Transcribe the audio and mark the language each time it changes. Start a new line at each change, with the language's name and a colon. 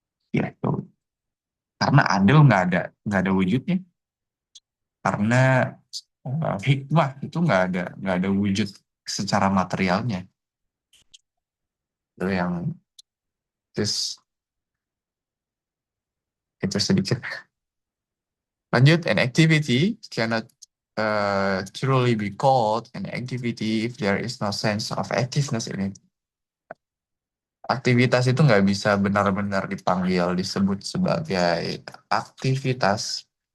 Indonesian: Ya itu karena adil nggak ada wujudnya, karena hikmah itu nggak ada wujud secara materialnya. Itu yang terus itu sedikit.
English: Lanjut, an activity cannot truly be called an activity if there is no sense of activeness in it.
Indonesian: Aktivitas itu nggak bisa benar-benar dipanggil, disebut sebagai aktivitas.